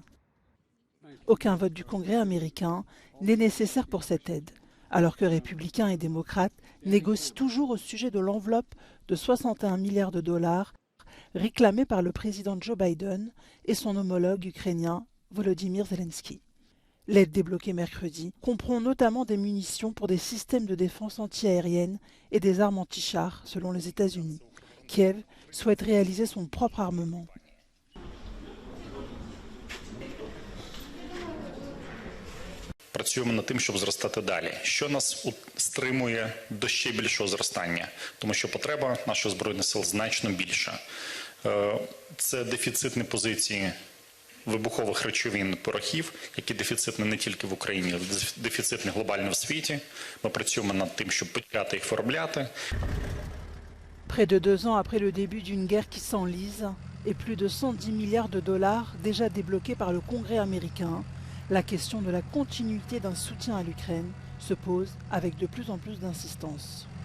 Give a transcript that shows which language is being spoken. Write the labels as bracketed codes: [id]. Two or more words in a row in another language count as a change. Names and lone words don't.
[fr] Aucun vote du Congrès américain n'est nécessaire pour cette aide, alors que républicains et démocrates négocient toujours au sujet de l'enveloppe de 61 milliards de dollars réclamée par le président [en] Joe Biden [fr] et son homologue ukrainien [uk] Volodymyr Zelensky. [fr] L'aide débloquée mercredi comprend notamment des munitions pour des systèmes de défense antiaérienne et des armes anti-chars, selon les États-Unis. Kiev souhaite réaliser son propre armement. [uk] Працюємо над тим, щоб зростати далі. Що нас стримує до ще більшого зростання? Тому що потреба наших Збройних сил значно більша. Це дефіцитні позиції вибухових речовин, порохів, які дефіцитні не тільки в Україні, але дефіцитні глобально в світі. Ми працюємо над тим, щоб почати їх виробляти. [fr] Près de 2 ans après le début d'une guerre qui s'enlise et plus de 110 milliards de dollars déjà débloqués par le Congrès américain, la question de la continuité d'un soutien à l'Ukraine se pose avec de plus en plus d'insistance.